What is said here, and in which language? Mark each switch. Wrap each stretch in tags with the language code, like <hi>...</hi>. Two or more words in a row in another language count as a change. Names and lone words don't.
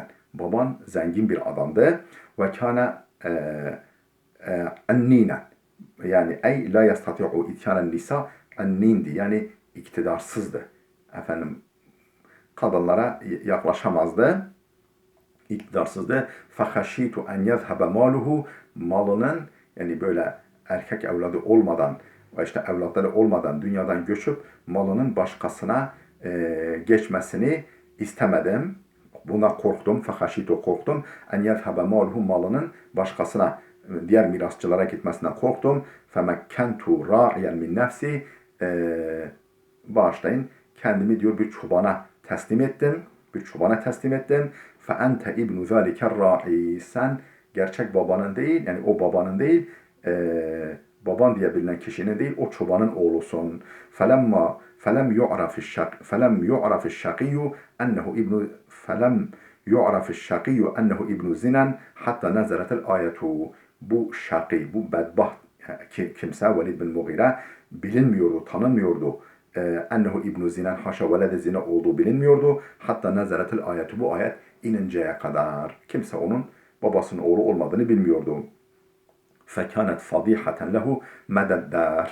<tr>Baban zengin bir adamdı.</tr> <ar>وكان عنينا. Yani أي لا يستطيع إتيان النساء عنينا.</ar> <tr>Yani iktidarsızdı. Efendim kadınlara yaklaşamazdı. İktidarsızdı.</tr> <ar>فَخَشِيتُ اَنْ يَذْهَبَ مَالُهُ.</ar> <tr>Malının yani böyle erkek evladı olmadan ve işte evlatları olmadan dünyadan göçüp malının başkasına geçmesini istemedim. Buna korktum. فَخَشِيتُ korktum.</tr> <ar>اَنْ يَذْهَبَ مَالُهُ</ar> <tr>Malının başkasına diğer mirasçılara gitmesinden korktum.</tr> <ar>فَمَكَّنْتُ رَاعِيًا مِنْ نَفْسِ Bağışlayın.</ar> <tr>Kendimi diyor bir çobana teslim ettim. Bir çobana teslim ettim.</tr> <ar>فَاَنْتَ اِبْنُ ذَٰلِكَ الرَّاعِي.</ar> <tr>Sen gerçek babanın değil, yani o babanın değil, baban diye bilinen kişinin değil, o çobanın oğlusun.</tr> <ar>فَلَمْ يُعْرَفِ الشَّقِيُّ اَنَّهُ اِبْنُ زِنًا حتى نزلت الآية.</ar> <tr>Bu şakî, bu bedbaht kimse Velid bin Mughire bilinmiyordu, tanınmıyordu.</tr> <ar>أنه ابن زنا,</ar> <tr>haşa</tr> <ar>ولد زنا</ar> <tr>olduğu bilinmiyordu.</tr> <ar>حتى نزلت الآية,</ar> <tr>bu ayet ininceye kadar. Kimse onun babasının oğlu olmadığını bilmiyordu.</tr> <ar>فكانت فضيحة له مدى الدهر.</ar>